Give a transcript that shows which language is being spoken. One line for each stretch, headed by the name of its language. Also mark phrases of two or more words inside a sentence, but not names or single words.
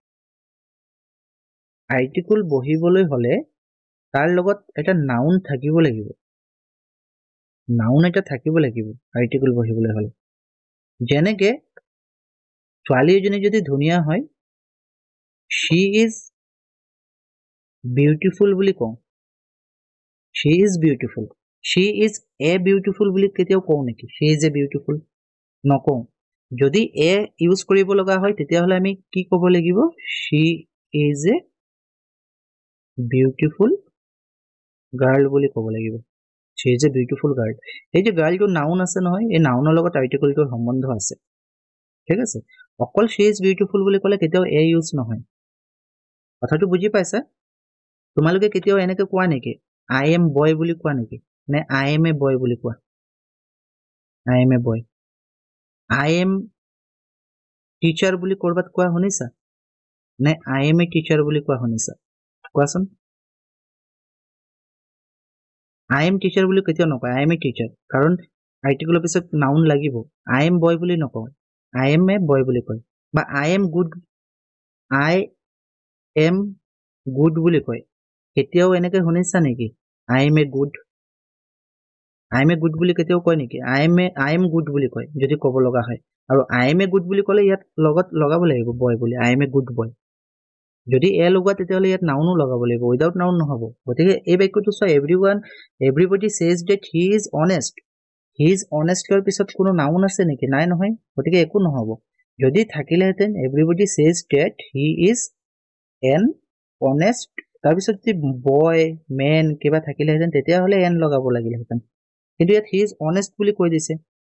Assamese: আৰ্টিকুল বহিবলৈ হলে তাৰ লগত এটা নাউন থাকিব লাগিব আৰ্টিকুল বহিবলৈ হলে যেনেকে ছোৱালী এজনী যদি ধুনীয়া হয়
English: she is beautiful
Assamese: বুলি কওঁ
English: she is beautiful she is a beautiful
Assamese: বুলি কেতিয়াও কওঁ নেকি
English: she is a beautiful
Assamese: নকওঁ যদি
English: a use
Assamese: কৰিব লগা হয় তেতিয়াহলে আমি কি ক'ব লাগিব
English: she is a beautiful girl
Assamese: বুলি ক'ব লাগিব
English: she is a beautiful girl
Assamese: এই যে গাৰ্লটো নাউন আছে নহয় এই নাউনৰ লগত আৰ্টিকুলটোৰ সম্বন্ধ আছে ঠিক আছে অকল
English: she is beautiful
Assamese: বুলি ক'লে কেতিয়াও
English: a use
Assamese: নহয় কথাটো বুজি পাইছা তোমালোকে কেতিয়াও এনেকৈ কোৱা নেকি
English: I am boy
Assamese: বুলি কোৱা নেকি নে
English: I am a boy
Assamese: বুলি কোৱা
English: I am a boy I am teacher
Assamese: বুলি কৰবাত কোৱা শুনিছা নে
English: I am a teacher
Assamese: বুলি কোৱা শুনিছা কোৱাচোন
English: I am teacher
Assamese: বুলি কেতিয়াও নকয়
English: I am a teacher
Assamese: কাৰণ আৰ্টিকুলৰ পিছত নাউন লাগিব
English: I am boy
Assamese: বুলি নকয়
English: I am a boy
Assamese: বুলি কয় বা
English: I am good I am good
Assamese: বুলি কয় কেতিয়াও এনেকে শুনিছা নেকি
English: I am a good
Assamese: বুলি কেতিয়াও কয় নেকি
English: I am good
Assamese: বুলি কয় যদি ক'ব লগা হয় আৰু
English: I am a good
Assamese: বুলি ক'লে ইয়াত লগত লগাব লাগিব বয় বুলি
English: I am a good boy
Assamese: যদি এ লগোৱা তেতিয়াহ'লে ইয়াত নাউনো লগাব লাগিব
English: without noun
Assamese: নহ'ব গতিকে এই বাক্যটো চোৱা
English: everybody says that he is honest
Assamese: পিছত কোনো নাউন আছে নেকি নাই নহয় গতিকে একো নহ'ব যদি থাকিলেহেঁতেন
English: everybody says that he is an honest
Assamese: তাৰপিছত যদি
English: boy man
Assamese: কিবা থাকিলেহেঁতেন তেতিয়াহ'লে এন লগাব লাগিলেহেঁতেন কিন্তু ইয়াত
English: he is honest
Assamese: বুলি কৈ দিছে